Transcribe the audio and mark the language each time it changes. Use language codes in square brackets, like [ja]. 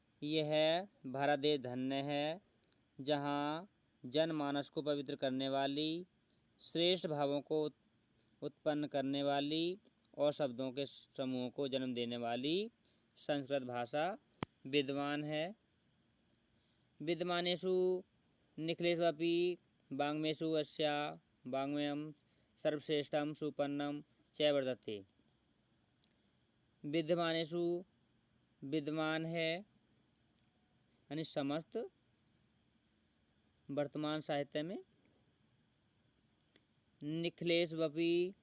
[hi] यह भारत देश धन्य है जहाँ जनमानस को पवित्र करने वाली, श्रेष्ठ भावों को उत्पन्न करने वाली और शब्दों के समूह को जन्म देने वाली संस्कृत भाषा विद्वान है। [sa] विद्यमानेषु निखिलेष्वपि वाङ्मयेषु अस्या वाङ्मयं सर्वश्रेष्ठं सुपन्नं च वर्तते। [hi] विद्यमानेषु विद्यमान है यानी समस्त वर्तमान साहित्य में, निखिलेष्वपि